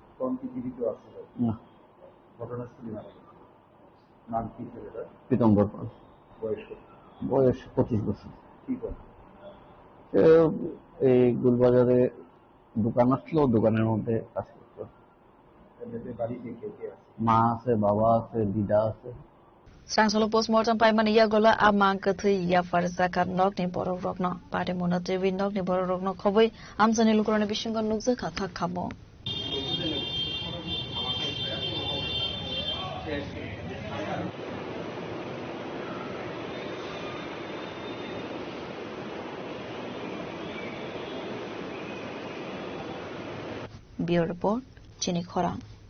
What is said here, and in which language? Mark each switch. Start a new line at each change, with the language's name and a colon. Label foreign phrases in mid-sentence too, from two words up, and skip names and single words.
Bangla: না। ঘটনাস্থলে নাম কি ছেলেটা? পীতম্বর পাল। বয়স 25 বছর। এই গুলবাজারে দোকান আসলো, দোকানের মধ্যে কাজ করতো। মা আছে, বাবা আছে, দিদা আছে।
Kok Borok: Sangsolo postmortem paimani ya gola amang kathi ya farzakat nok ni boro rokno pare mona tewi nok ni boro rokno khoboi amjani lukrone bishingon nukje kha khamo
English: Bureau report
Kok Borok: Chini Khorang